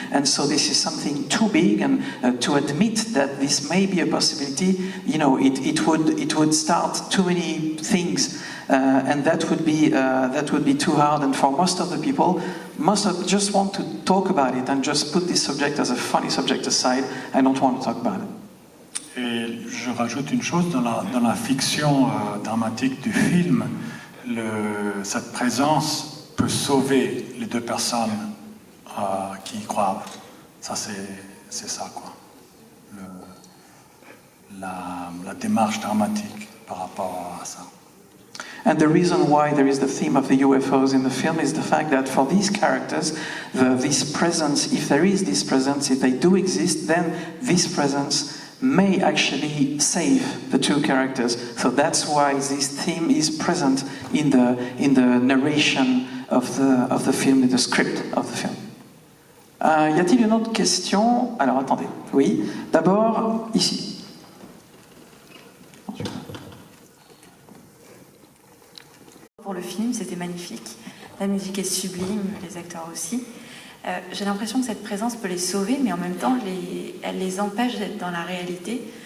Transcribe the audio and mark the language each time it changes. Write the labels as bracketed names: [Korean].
[English] And so this is something too big, and to admit that this may be a possibility, it would start too many things, and that would be too hard. And for most of the people, just want to talk about it and just put this subject as a funny subject aside. I don't want to talk about it. [French] Et je rajoute une chose, dans la fiction dramatique du film, cette présence peut sauver les deux personnes qui y croient. Ça, c'est ça, quoi. La démarche dramatique par rapport à ça. [English] And the reason why there is the theme of the UFOs in the film is the fact that for these characters, this presence, if there is this presence, if they do exist, then this presence may actually save the two characters. So that's why this theme is present in the narration of the film, in the script of the film. [French] Y a-t-il une autre question? Alors attendez, oui. D'abord, ici. Pour le film, c'était magnifique. La musique est sublime, les acteurs aussi. J'ai l'impression que cette présence peut les sauver, mais en même temps, elle les empêche d'être dans la réalité.